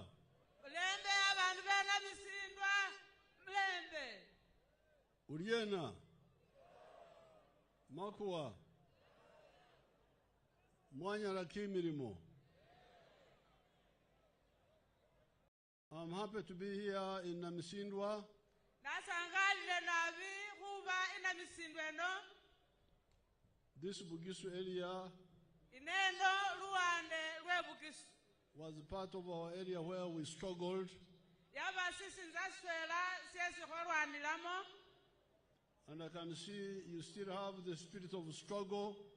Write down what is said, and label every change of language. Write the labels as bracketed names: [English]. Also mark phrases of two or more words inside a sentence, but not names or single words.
[Masaaba] Mulembe abantu bena Namisindwa. Mulembe. Uriena. Makuwa. Mwanya la kimirimo. [English] I'm happy to be here in Namisindwa. [Masaaba] Nasangalile nabi kuba in Namisindwa no. [English] This Bugisu area was part of our area where we struggled. And I can see you still have the spirit of struggle.